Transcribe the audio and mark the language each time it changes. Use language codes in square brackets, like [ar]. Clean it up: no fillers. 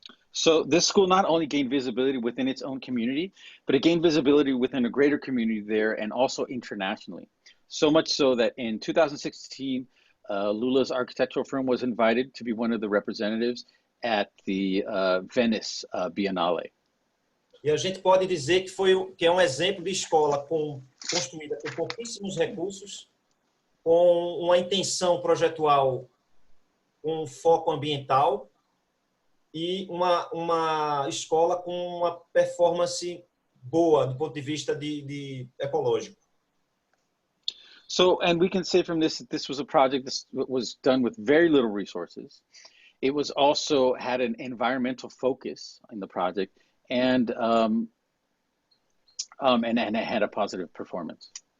[en] So this school not only gained visibility within its own community, but it gained visibility within a greater community there and also internationally. So much so that in 2016, Lula's architectural firm was invited to be one of the representatives at the Venice Biennale. [pt] E a gente pode dizer que é um exemplo de escola construída com pouquíssimos recursos, com uma intenção projetual, com foco ambiental e uma escola com uma performance boa do ponto de vista de ecológico. [en] So, and we can say from this that this was a project that was done with very little resources. It was also had an environmental focus in the project, and it had a positive performance.